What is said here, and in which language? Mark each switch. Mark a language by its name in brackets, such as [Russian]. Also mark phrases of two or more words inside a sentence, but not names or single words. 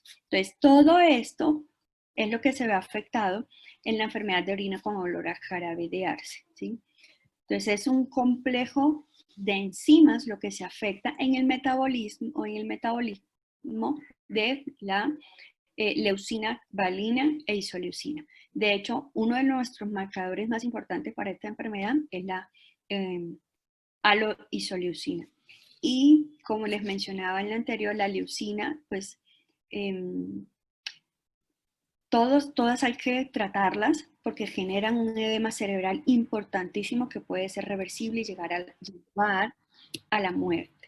[Spanish] Entonces, todo esto es lo que se ve afectado en la enfermedad de orina con olor a jarabe de arce, ¿sí? Entonces, es un complejo de enzimas lo que se afecta en el metabolismo de la leucina, valina e isoleucina. De hecho, uno de nuestros marcadores más importantes para esta enfermedad es la aloisoleucina. Y como les mencionaba en la anterior, la leucina, pues todas hay que tratarlas porque generan un edema cerebral importantísimo que puede ser reversible y llegar a la muerte.